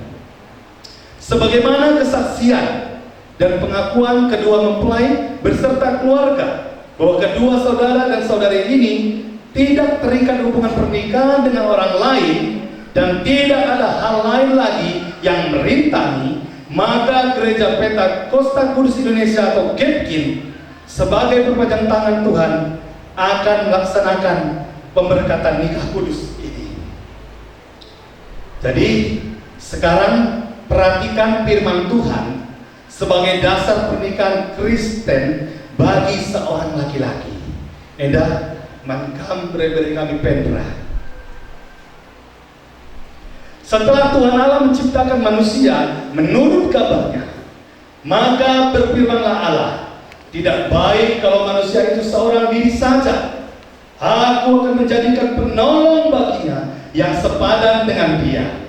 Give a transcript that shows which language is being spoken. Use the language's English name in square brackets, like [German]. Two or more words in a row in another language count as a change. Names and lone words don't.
[Indonesian] Sebagaimana kesaksian dan pengakuan kedua mempelai beserta keluarga bahwa kedua saudara dan saudari ini tidak terikat hubungan pernikahan dengan orang lain dan tidak ada hal lain lagi yang merintangi, maka Gereja Pentakosta Kudus Indonesia atau GEPKIN sebagai perpanjangan tangan Tuhan akan melaksanakan pemberkatan nikah kudus ini. Jadi sekarang perhatikan firman Tuhan sebagai dasar pernikahan Kristen bagi seorang laki-laki. [Batak Karo] Endah mankam beri kami pendra. [Indonesian] Setelah Tuhan Allah menciptakan manusia menurut gambarnya, maka berfirmanlah Allah, tidak baik kalau manusia itu seorang diri saja. Aku akan menjadikan penolong baginya yang sepadan dengan dia.